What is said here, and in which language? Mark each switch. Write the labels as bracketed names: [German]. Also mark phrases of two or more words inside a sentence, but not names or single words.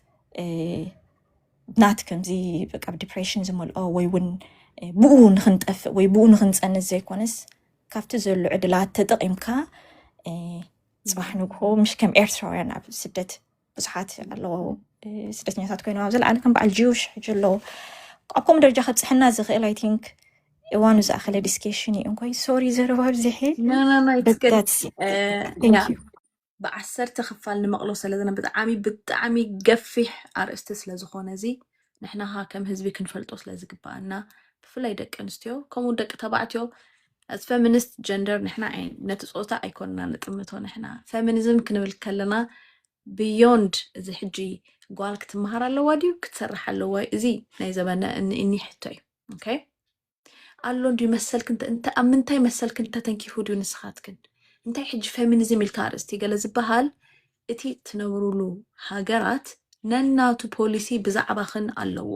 [Tigrinya] ናት ከምዚ በቃ ዲፕሬሽን ዝመልኦ ወይ እውን ብኡ ንክንጠፍእ ወይ ብኡ ንክንፀንስ ዘይኮነስ ካብቲ ዘሎ ዕድላት ተጠቒምካ ፅባሕ ንግሆ ምሽ ከም ኤርትራውያን ኣብ ስደት ብዙሓት ኣለዎ ስደተኛታት ኮይኖም ኣብ ዘለዓለ ከም በዓል ጂውሽ ሕጂ ኣለዎ ኣብ ከምኡ ደረጃ ከብፅሕና ዝኽእል [English] I think [Tigrinya] እዋኑ ዝኣኸለ ዲስኬሽን እዩ እንኳይ ሶሪ ዘረባብ ዝሐ ብዓሰርተ ክፋል ንመቕሎ ስለዘነ ብጣዕሚ ገፊሕ ኣርእስቲ ስለዝኾነ እዚ ንሕና ከም ህዝቢ ክንፈልጦ ስለዝግባአና ብፍላይ ደቂ ኣንስትዮ ከምኡ ደቂ ተባዕትዮ [English] as feminist gender [Tigrinya] ንሕና ነቲ ፆታ ኣይኮንና ንጥምቶ ንሕና ፌሚኒዝም ክንብል ከለና beyond እዚ ሕጂ ጓል ክትመሃር ኣለዋ ድዩ ክትሰርሕ ኣለዋ እዚ ናይ ዘበና እኒ ሕቶ እዩ ኦኬ ኣሎ እንዲ መሰልክን እንተ ኣብ ምንታይ መሰልክን ተተንኪፉ ድዩ ንስኻትክን እንታይ ሕጂ ፌሚኒዝም ኢልካ ኣርእስቲ ገለ ዝበሃል እቲ ትነብሩሉ ሃገራት ነናቱ ፖሊሲ ብዛዕባኽን ኣለዎ